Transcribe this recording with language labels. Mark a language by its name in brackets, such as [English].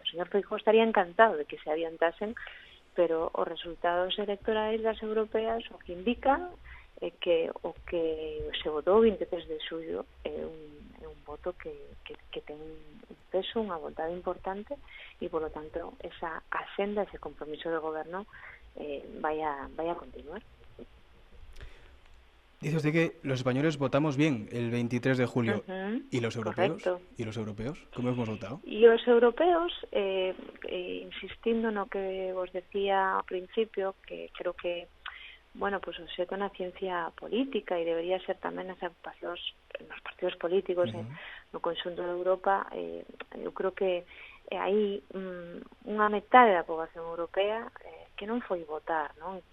[Galician] O señor Feijóo estaría encantado de que se adiantasen, pero os resultados electorais das europeas o que indican é que o que se votou o 23 de xullo é un voto que ten un peso, unha vontade importante, e, polo tanto, esa axenda, ese compromiso de goberno vai a continuar. [Spanish] Dice usted que los españoles votamos bien el 23 de julio. Ujú, ¿Y los europeos? correcto. ¿Y los europeos? ¿Cómo hemos votado? [Galician] E os europeos, insistindo no que vos decía ao principio, que creo que, bueno, pues o sea, unha ciencia política e debería ser tamén as agrupacións nos partidos políticos no conxunto de Europa, eu creo que hai unha metade da poboación europea que non foi votar, non?